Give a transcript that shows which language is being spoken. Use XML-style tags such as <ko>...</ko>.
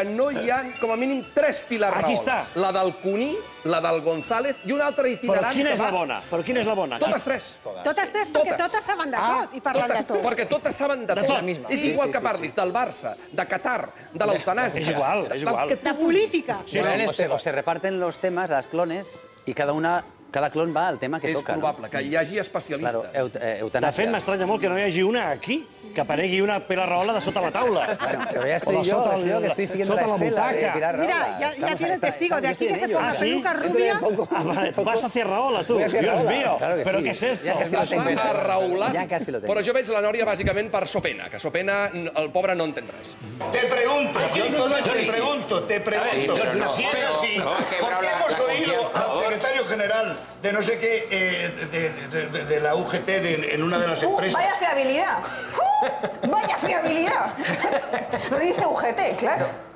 <ca>Que no hi ha, com a mínim, 3 Pilar Rahola. Aquí està. La del Cuní, la del González i una altra itinerant. Però quina és la bona? Però quina és la bona? Totes 3. Totes 3, perquè totes saben de tot i parlen de tot. Perquè totes saben de tot. És igual que parlis del Barça, de Qatar, de l'eutanàsia. És igual, és igual. De política.</ca> <es>O se reparten los temas, las clones, y cada clon va al tema que toca.</es> <ca>És probable que hi hagi especialistes. De fet, m'estranya molt que no hi hagi una aquí, que aparegui una Pilar Rahola de sota la taula.</ca> <es>Pero ya estoy yo que estoy siguiendo la estela de Pilar Rahola. Mira, ya tiene el testigo. De aquí que se pone la peluca rubia. Vas hacia Rahola, tu. Dios mío. ¿Pero qué es esto? A Rahola. Ya casi lo tengo.</es> <ca>Però jo veig la Nòria bàsicament per Sopena, que Sopena, el pobre, no entén res.</ca> <es>Te pregunto, te pregunto. Si es así, ¿por qué hemos oído al secretario general de no sé qué, de la UGT, en una de las empresas? ¡Vaya fiabilidad! ¡Vaya fiabilidad! Lo dice UGT, claro.</es>